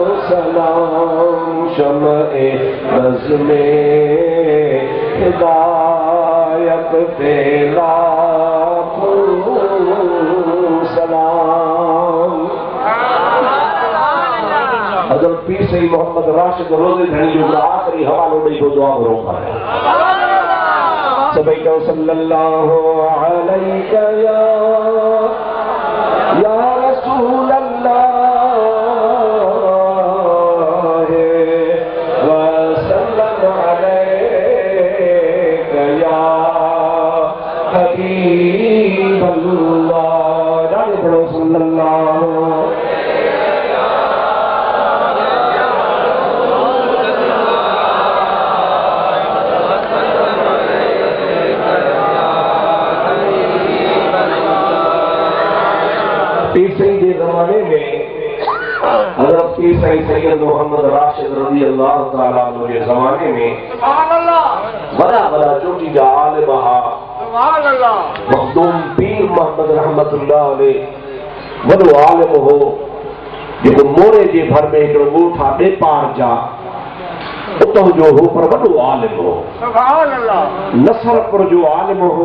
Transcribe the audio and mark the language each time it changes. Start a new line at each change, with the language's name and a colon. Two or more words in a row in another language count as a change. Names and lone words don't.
Urdu: سلام شمع نظم ہدایت پہ لاکھوں سلام.
Sindhi: हज़रत पीर सईद मोहम्मद राशिद रोज़े धनी जो आखिरी हवालो ॾेई को दुआ करो है। सभई कहो
Arabic: صلى الله عليك يا رسول الله وصلى الله عليك يا حبيب الله.
Sindhi: जाने पढ़ो सल्लल्लाहु तीसरे जमाने में हज़रत पीर सईद सैयद मोहम्मद राशिद
Arabic: رضي الله تعالى عنه
Sindhi: के ज़माने में बड़ा बड़ा चोटी जा आलिम हा मखदूम पीर मोहम्मद
Arabic: رحمة الله عليه
Sindhi: वॾो आलिम हो जेको मोरे जे भर में हिकिड़ो ॻोठ आहे ॾेपार जा उतां जो हो पर वॾो आलिम हो। नसरपुर जो आलिम हो।